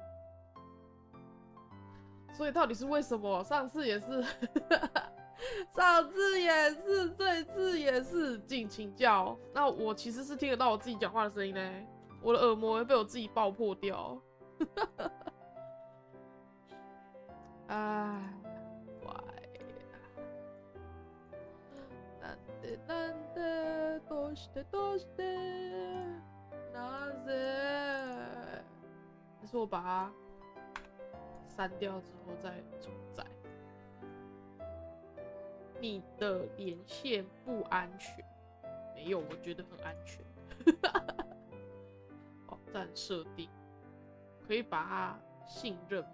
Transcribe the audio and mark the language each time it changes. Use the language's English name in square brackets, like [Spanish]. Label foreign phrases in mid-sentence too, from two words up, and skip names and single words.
[Chinese] 所以到底是为什么？上次也是。上次也是，这次也是，敬请教。那我其实是听得到我自己讲话的声音呢，我的耳膜会被我自己爆破掉。哎， [Japanese] なんでどうしてなぜ？ [Chinese] 还是我把它删掉之后再重载？你的连线不安全？没有，我觉得很安全。网站设定可以把它信任吗？